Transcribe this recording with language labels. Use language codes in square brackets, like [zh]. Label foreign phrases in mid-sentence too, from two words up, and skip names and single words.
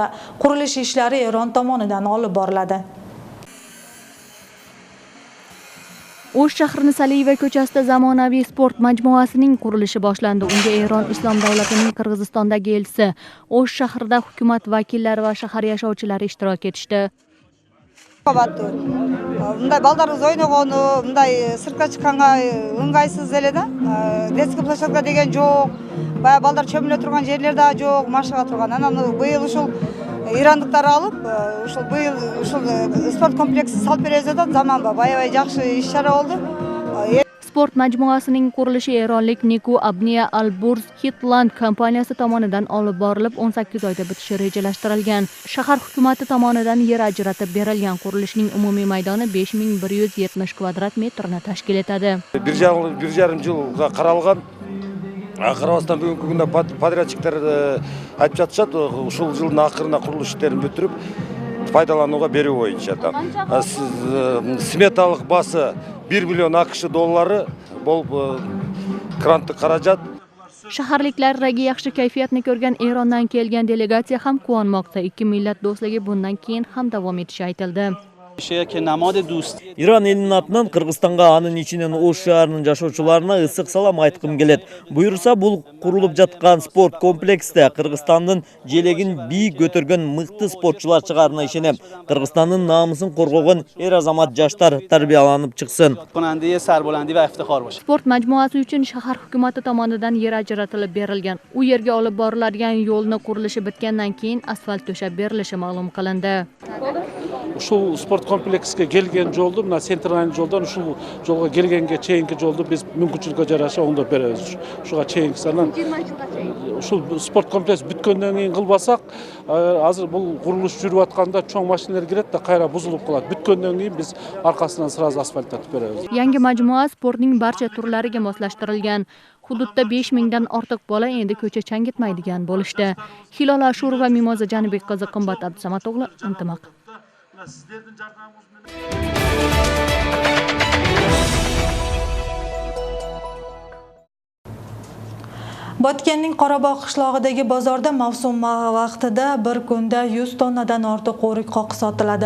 [uz] Qurilish ishlari Eron tomonidan olib boriladi. O'sh shahrining Saliyeva ko'chasida zamonaviy sport majmuasining qurilishi boshlandi. Unga Eron Islom davlatining Qirg'izistondagi elchisi, O'sh shahrida hukumat vakillari va shahar yashovchilari ishtirok etishdi. [ky] Мындай балдарыбыз ойногону, мындай сыртка чыкканга ыңгайсыз эле да. [ru] Детский площадка [ky] деген жок. Баягы балдар чөмүлө турган жерлер да жок, машыга турган. Анан быйыл ушул ирандыктар алып, ушул быйыл ушул спорт комплексин салып беребиз деп заманбап, аябай жакшы иш-чара болду. [uz] Sport majmuasining qurilishi eronlik Niku Abniya Al-Burz Hitland kompaniyasi tomonidan olib borilib, 18 oyda bitishi rejalashtirilgan. Shahar hukumati tomonidan yer ajratib berilgan qurilishning umumiy maydoni 5170 kvadrat metrni tashkil etadi. 1,5 yilga qaralgan. Qirg'iziston bugungi kunda [ky] подрядчиктер айтып жатышат, ушул жылдын акырына курулуш иштерин бүтүрүп, пайдаланууга берүү боюнча. Сметалык басы 1 [uz] million AQSh dollari [ky] болуп, гранттык каражат. [uz] Shaharliklardagi yaxshi kayfiyatni ko'rgan Erondan kelgan delegatsiya ham quvonmoqda. Ikki millat do'stligi bundan keyin ham davom etishi aytildi. [ky] Иран элинин атынан Кыргызстанга, анын ичинен Ош шаарынын жашоочуларына ысык салам айткым келет. Буйрса, бул курулуп жаткан спорт комплексте Кыргызстандын желегин бийик көтөргөн мыкты спортчулар чыгарына ишенем. Кыргызстандын наамысын коргогон эр азамат жаштар тарбияланып чыксын. [uz] Sport majmuasi uchun shahar hukumati tomonidan yer ajratilib berilgan. U yerga olib boriladigan yo'lni qurilishi bitgandan keyin asfalt to'shab berilishi ma'lum qilindi. [ky] Ушул спорт комплекске келген жолду, мына центральный жолдон ушул жолго келгенге чейинки жолду биз мүмкүнчүлүккө жараша оңдоп беребиз. Ушуга чейинки санан ушул спорт комплекс бүткөндөн кийин кылбасак, азыр бул курулуш жүрүп атканда чоң машиналар кирет да кайра бузулуп калат. Бүткөндөн кийин биз аркасынан сразу асфальттатып беребиз. [uz] Yangi majmua sportning barcha turlariga moslashtirilgan. Hududda 5 mingdan ortiq bola endi ko'cha changitmaydigan bo'lishdi. Hilol Ashurova, Mimoza Janibek qizi, Qimbat Abdusamatog'li, Intimaq. Botkenning Qorabog' qishlog'idagi bozorda mavsum vaqtida bir kunda 100 tonnadan ortiq o'rik qoqi sotiladi.